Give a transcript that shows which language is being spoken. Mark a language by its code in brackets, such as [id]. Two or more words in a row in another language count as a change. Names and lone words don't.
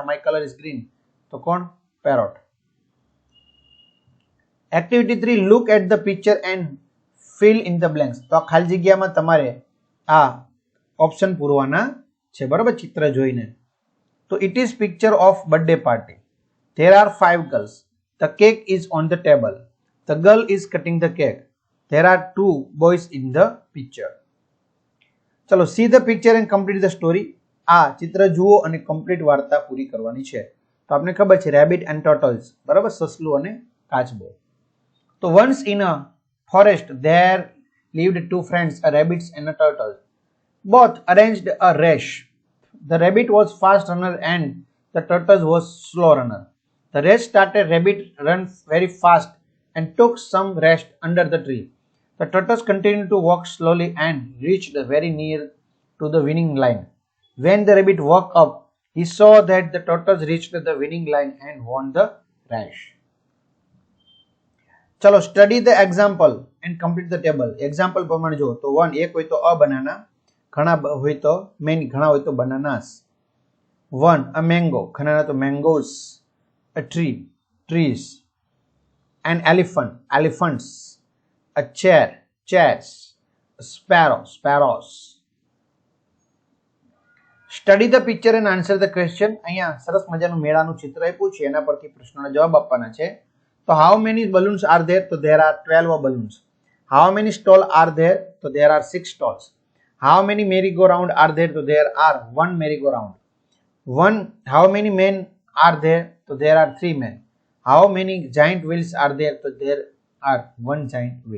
[en] My color is green, [gu] તો કોણ? [en] પેરોટ. Activity 3 look at the picture and fill in the blanks. [gu] તો આ ખાલી જગ્યામાં તમારે આ ઓપ્શન પૂરવાના છે. બરાબર, ચિત્ર જોઈને. તો [en] it is picture of birthday party. There are 5 girls. The cake is on the table. The girl is cutting the cake. There are 2 boys in the picture. ચલો see the picture and complete the story. [gu] આ ચિત્ર જુઓ અને કમ્પ્લીટ વાર્તા પૂરી કરવાની છે. તો આપને ખબર છે [en] rabbit and turtles. [gu] બરાબર, સસલું અને કાચબો. [en] તો once in a forest there lived 2 friends, a rabbit and a turtle. Both arranged a race. The rabbit was fast runner and the turtle was slow runner. The race started, rabbit ran very fast and took some rest under the tree. The turtles continued to walk slowly and reached very near to the winning line. When the rabbit woke up, he saw that the turtles reached the winning line and won the race. ચલો study the example and complete the table. [gu] એક્ઝામ્પલ પ્રમાણે જો તો 1 એક હોય તો [en] a banana, [gu] ઘણા હોય તો મેની, ઘણા હોય તો બનાનાસ. 1 [en] a mango, [gu] ઘણા તો મેંગોસ. [en] A tree, trees. An elephant, elephants. A chair, chairs. A sparrow, sparrows. Study the picture and answer the question. [gu] અહીંયા સરસ મજાનું મેળાનું ચિત્ર આપ્યું છે, એના પરથી પ્રશ્નોના જવાબ આપવાના છે. [en] તો how many balloons are there? તો there are 12 balloons. How many stalls are there? તો there are 6 stalls. How many merry-go-round are there? તો there are 1 merry-go-round. How many men are there? So there are 3 men. How many giant wheels are there? So there are 1 giant wheel.